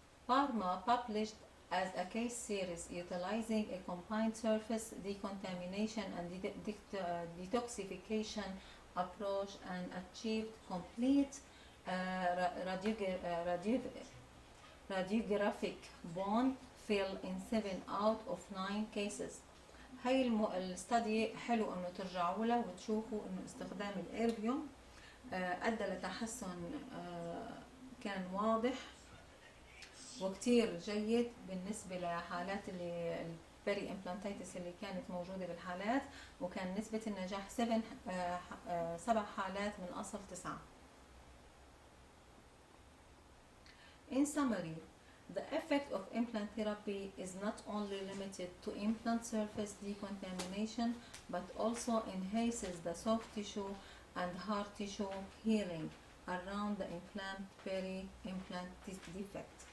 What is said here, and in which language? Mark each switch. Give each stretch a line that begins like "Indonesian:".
English: Pharma published as a case series utilizing a combined surface decontamination and detoxification approach and achieved complete radiographic bone fill in 7 out of 9 cases.
Arabic: هاي الستدي حلو انه ترجعوا له وتشوفوا انه استخدام الاربيوم ادى لتحسن كان واضح وكتير جيد بالنسبة لحالات البيري امبلانتيتس اللي كانت موجودة بالحالات، وكان نسبة النجاح 7 حالات من أصل 9.
English: In summary, the effect of implant therapy is not only limited to implant surface decontamination, but also enhances the soft tissue and hard tissue healing around the inflamed peri-implant defect.